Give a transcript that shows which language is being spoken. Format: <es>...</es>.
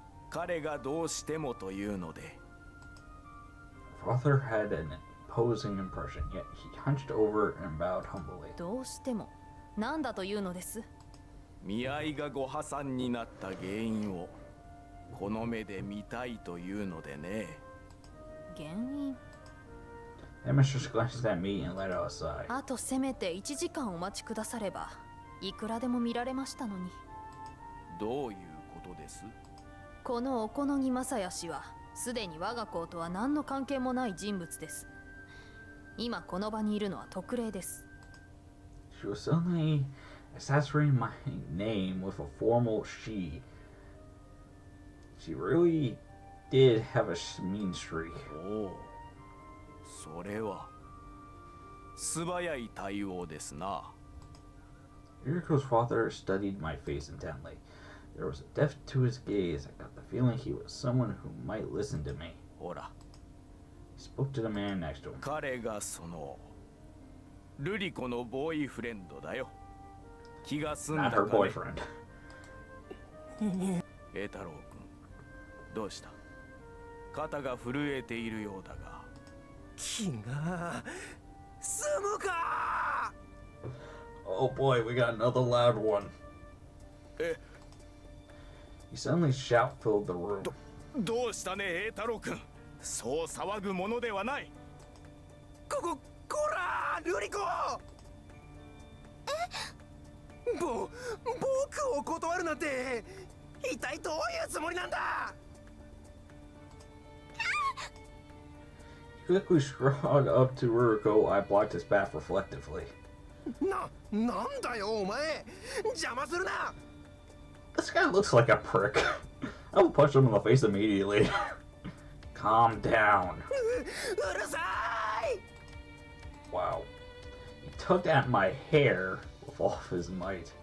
<ja>彼がどうしてもというので。</ja> <en>Father had an imposing impression, yet he hunched over and bowed humbly.</en> <ja>どうしても何だというのです？見合いがご破産になった原因をこの目で見たいというのでね。原因？</ja> <en>The mistress glanced at me and led us aside.</en> <ja>あとせめて1時間お待ちくださればいくらでも見られましたのに。どういうことです？このお好み正也氏はすでに我が校とは何の関係もない人物です。今この場にいるのは特例です。</ja> <en>She was suddenly associating my name with a formal she. She really did have a mean streak.</en> <ja>おお、それは素早い対応ですな。</ja> <en>Yuriko's father studied my face intently. There was a depth to his gaze. I got the feeling he was someone who might listen to me.</en> <ja>ほら、</ja> <en>He spoke to the man next to him.</en> <ja>彼がそのルリコのボーイフレンドだよ。気が済んだ</ja> <en>Not</en> <ja>か</ja> <en>her</en> <ja>ね。</ja> <en>boyfriend.</en> <ja>栄太郎君、どうした？肩が震えているようだが。気が済むか。</ja> <en>Oh boy, we got another loud one.</en> <ja>え、</ja> <en>He suddenly shout filled the room.</en> <ja>どうしたね、栄太郎君。そう騒ぐものではない。こらルリコ。僕を断るなんて一体どういうつもりなんだ。</ja> <en>He quickly strode up to Ruriko. I blocked his path reflectively.</en> <ja>なんだよお前、邪魔するな。</ja> <en>This guy looks like a prick. I will punch him in the face immediately. Calm down.</en> <ja>うるさい。</ja> <en>Wow. He tugged at my hair with all of his might.</en>